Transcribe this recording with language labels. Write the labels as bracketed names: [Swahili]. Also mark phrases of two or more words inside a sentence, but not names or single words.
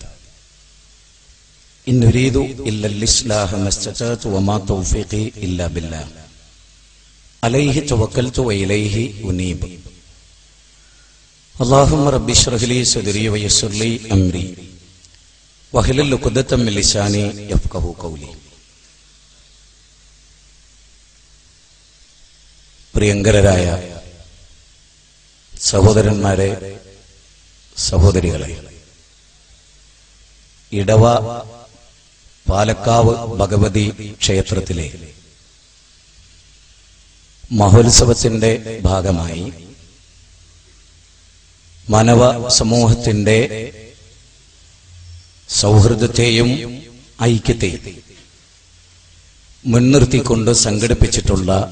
[Arabic] إن نريد إلا الإصلاح ما استطعت وما توفيقي إلا بالله عليه توكلت وإليه أنيب. اللهم رب اشرح لي صدري ويسر لي أمري واحلل عقدة من لساني يفقهوا قولي. [Malayalam] പ്രിയങ്കരായ സഹോദരന്മാരെ, സഹോദരികളെ, ഇടവ പാലക്കാവ് ഭഗവതി ക്ഷേത്രത്തിലെ മഹോത്സവത്തിന്റെ ഭാഗമായി മാനവ സമൂഹത്തിന്റെ സൗഹൃദത്തെയും ഐക്യത്തെയും മുൻനിർത്തിക്കൊണ്ട് സംഘടിപ്പിച്ചിട്ടുള്ള